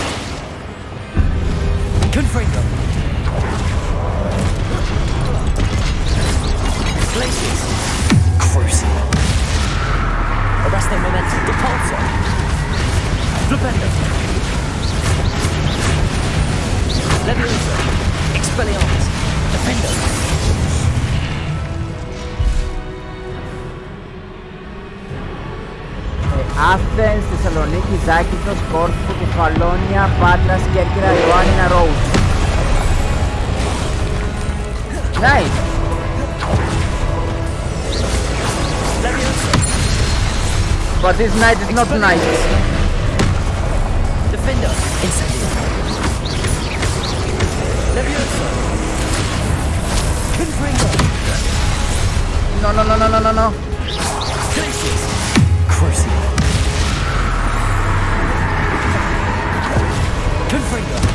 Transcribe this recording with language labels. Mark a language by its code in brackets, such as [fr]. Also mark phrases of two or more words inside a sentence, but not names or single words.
[en] Confringo! Glacius! Crucio! Arresto momentum! Depulso! Flipendo! Levioso! Expelliarmus! Defendo! Athens, Θεσσαλονίκη, Ζάκυνθος, Κόρφου, Κεφαλόνια, Πάτρας, Κέρκυρα, Ιωάννινα, Ρόους. Nice! But this night is not nice. Defender! Incendio! Levioso! Confringo! No, no, no, no, no, no, no. Glacius! Crucio! Confringo!